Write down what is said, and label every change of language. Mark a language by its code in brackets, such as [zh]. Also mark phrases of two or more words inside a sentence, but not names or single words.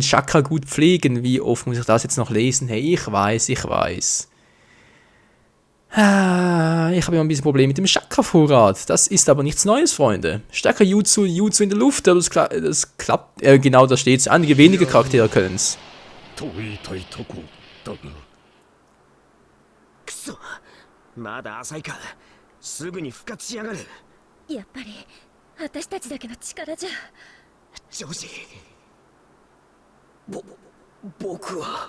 [de] Chakra gut pflegen. Wie oft muss ich das jetzt noch lesen? Hey, ich weiß. Ich habe immer ein bisschen Probleme mit dem Chakra-Vorrat. Das ist aber nichts Neues, Freunde. Stärker Jutsu in der Luft, aber das klappt. Genau, da steht es. Einige wenige Charaktere können es. [ja] くそまだ浅いかすぐに復活しやがるやっぱり私たちだけの力じゃ。ジョージ僕は